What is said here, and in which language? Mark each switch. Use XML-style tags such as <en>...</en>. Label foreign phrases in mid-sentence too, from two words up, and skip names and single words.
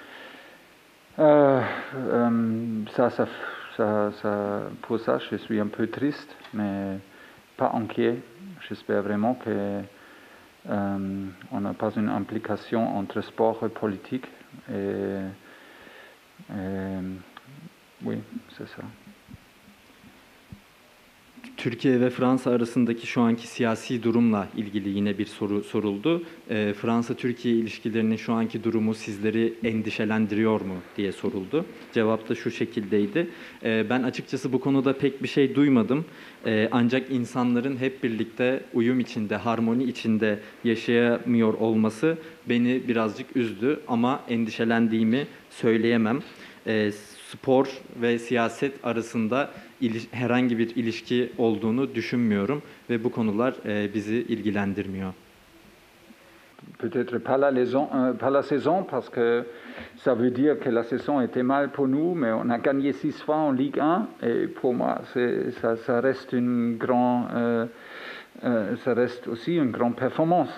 <fr>Pour ça, je suis un peu triste, mais pas inquiet. J'espère vraiment que on n'a pas une implication entre sport et politique. Oui, c'est ça.</fr> <tr>Türkiye ve Fransa arasındaki şu anki siyasi durumla ilgili yine bir soru soruldu. Fransa-Türkiye ilişkilerinin şu anki durumu sizleri endişelendiriyor mu diye soruldu. Cevap da şu şekildeydi. Ben açıkçası bu konuda pek bir şey duymadım. Ancak insanların hep birlikte uyum içinde, harmoni içinde yaşayamıyor olması beni birazcık üzdü. Ama endişelendiğimi söyleyemem. Spor ve siyaset arasında herhangi bir ilişki olduğunu düşünmüyorum ve bu konular bizi ilgilendirmiyor.</tr> <fr>Peut-être pas la saison, parce que ça veut dire que la saison était mal pour nous, mais on a gagné 6 fois en Ligue 1, et pour moi, ça reste ça reste aussi une grande performance.</fr>